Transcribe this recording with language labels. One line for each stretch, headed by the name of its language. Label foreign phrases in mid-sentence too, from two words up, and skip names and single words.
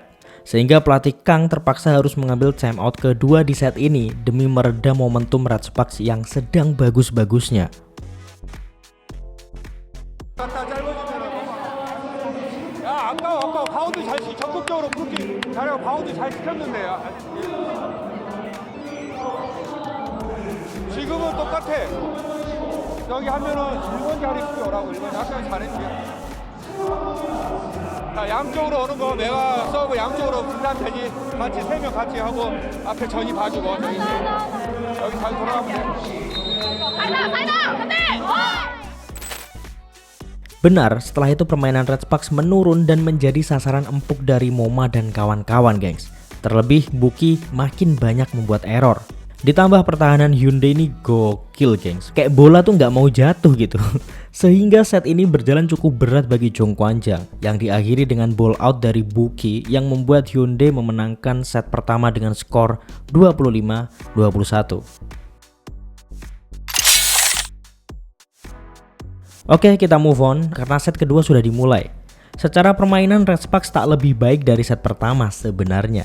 Indonesian: Sehingga pelatih Kang terpaksa harus mengambil timeout kedua di set ini demi meredam momentum Red Sparks yang sedang bagus-bagusnya.
Korean: 아까 바운드 잘 적극적으로 그렇게 잘하고 바운드 잘 시켰는데 지금은 똑같아. 여기 하면은 1번 자리 뛰어라고 1번 아까 잘했지. 자 양쪽으로 오는 거 내가 서브 양쪽으로 분산되지 같이 3명 같이 하고 앞에 전이 봐주고 여기 잘 돌아가면 돼.
Indonesian: Benar, setelah itu permainan Red Sparks menurun dan menjadi sasaran empuk dari Moma dan kawan-kawan gengs. Terlebih Buki makin banyak membuat error. Ditambah pertahanan Hyundai ini gokil gengs, kayak bola tuh nggak mau jatuh gitu. Sehingga set ini berjalan cukup berat bagi Jongkwajang yang diakhiri dengan ball out dari Buki yang membuat Hyundai memenangkan set pertama dengan skor 25-21. Oke, kita
English: move on
Indonesian: karena set kedua sudah dimulai. Secara permainan Red Sparks tak lebih baik dari set pertama sebenarnya.